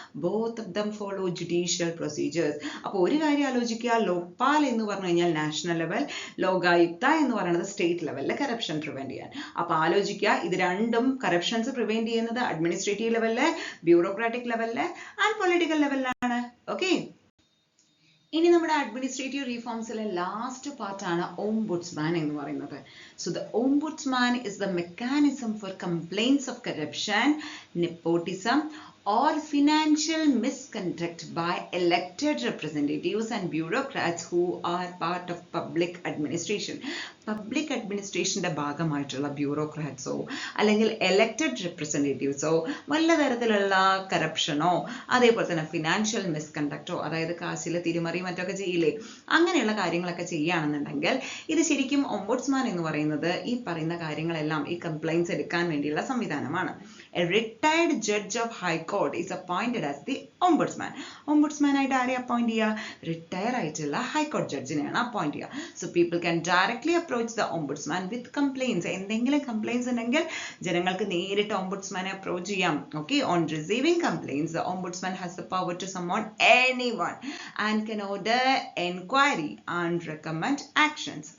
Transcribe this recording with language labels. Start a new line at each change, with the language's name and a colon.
English: Both of them follow judicial procedures.
Malayalam: അപ്പോൾ ഒരു കാര്യം ആലോചിക്കുക, ലോക്പാൽ എന്ന് പറഞ്ഞു കഴിഞ്ഞാൽ നാഷണൽ ലെവൽ, ലോകായുക്ത എന്ന് പറയുന്നത് സ്റ്റേറ്റ് ലെവലിൽ കറപ്ഷൻ പ്രിവെന്റ് ചെയ്യാൻ. അപ്പോൾ ആലോചിക്കുക, ഇത് രണ്ടും കറപ്ഷൻസ് പ്രിവെന്റ് ചെയ്യുന്നത് അഡ്മിനിസ്ട്രേറ്റീവ് ലെവലില്, ബ്യൂറോക്രാറ്റിക് ലെവലില് ആൻഡ് പൊളിറ്റിക്കൽ ലെവലിലാണ്. ഓക്കെ, ഇനി നമ്മുടെ അഡ്മിനിസ്ട്രേറ്റീവ് റീഫോംസിലെ ലാസ്റ്റ് പാർട്ടാണ് ഓംബുഡ്സ്മാൻ എന്ന് പറയുന്നത്.
English: So the ombudsman is the mechanism for complaints of corruption, nepotism or financial misconduct by elected representatives and bureaucrats who are part of public administration.
Malayalam: Public അഡ്മിനിസ്ട്രേഷന്റെ ഭാഗമായിട്ടുള്ള ബ്യൂറോക്രാറ്റ്സോ അല്ലെങ്കിൽ elected റെപ്രസെൻറ്റേറ്റീവ്സോ വല്ല തരത്തിലുള്ള കറപ്ഷനോ അതേപോലെ തന്നെ ഫിനാൻഷ്യൽ മിസ്കണ്ടക്റ്റോ, അതായത് കാശിലെ തിരിമറി മറ്റൊക്കെ ചെയ്യില്ലേ, അങ്ങനെയുള്ള കാര്യങ്ങളൊക്കെ ചെയ്യുകയാണെന്നുണ്ടെങ്കിൽ ഇത് ശരിക്കും ഓംബുഡ്സ്മാൻ എന്ന് പറയുന്നത് ഈ പറയുന്ന കാര്യങ്ങളെല്ലാം, ഈ കംപ്ലൈൻറ്റ്സ് എടുക്കാൻ വേണ്ടിയുള്ള സംവിധാനമാണ്.
English: A retired judge of High Court is appointed as the ombudsman.
Malayalam: Ombudsman ആയിട്ട് ആരെ അപ്പോയിന്റ് ചെയ്യുക? റിട്ടയർ ആയിട്ടുള്ള ഹൈക്കോടതി ജഡ്ജിനെയാണ് അപ്പോയിന്റ് ചെയ്യുക.
English: So people can directly approach the ombudsman with complaints.
Malayalam: എന്തെങ്കിലും കംപ്ലൈൻറ്റ്സ് ഉണ്ടെങ്കിൽ ജനങ്ങൾക്ക് നേരിട്ട് ഓംബുഡ്സ്മാനെ അപ്രോച്ച് ചെയ്യാം.
English: Okay, on receiving complaints the ombudsman has the power to summon anyone and can order enquiry and recommend actions.